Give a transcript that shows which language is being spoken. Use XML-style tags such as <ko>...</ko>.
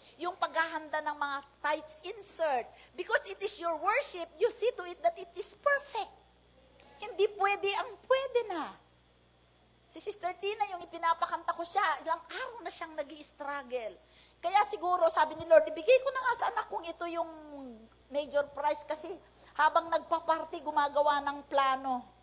<tl>Yung paghahanda ng mga tithes insert.</tl> <en>Because it is your worship, you see to it that it is perfect.</en> <tl>Hindi pwede ang pwede na. Si Sister Tina, yung ipinapakanta ko siya, ilang araw na siyang nag-i-struggle. Kaya siguro, sabi ni Lord, ibigay ko na nga sa anak kong ito yung major prize kasi habang nagpa-party, gumagawa ng plano.</tl>